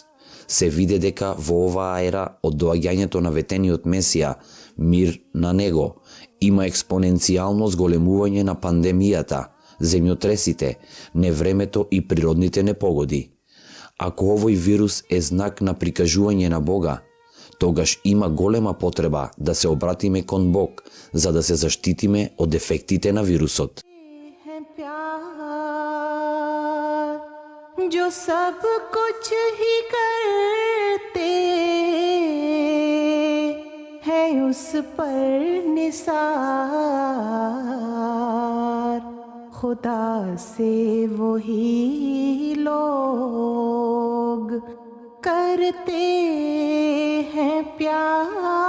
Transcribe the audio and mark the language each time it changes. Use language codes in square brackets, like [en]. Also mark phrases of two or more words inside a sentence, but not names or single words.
[mk] Се виде дека во оваа ера од доаѓањето на ветениот Месија, мир на него, има експоненцијално зголемување на пандемијата, земјотресите, невремето и природните непогоди. Ако овој вирус е знак на прикажување на Бога, тогаш има голема потреба да се обратиме кон Бог, за да се заштитиме од ефектите на вирусот. [ur] ہے پیار جو سب کچھ ہی کرتے ہیں اس پر نثار خدا سے وہی لوگ کرتے ہیں پیار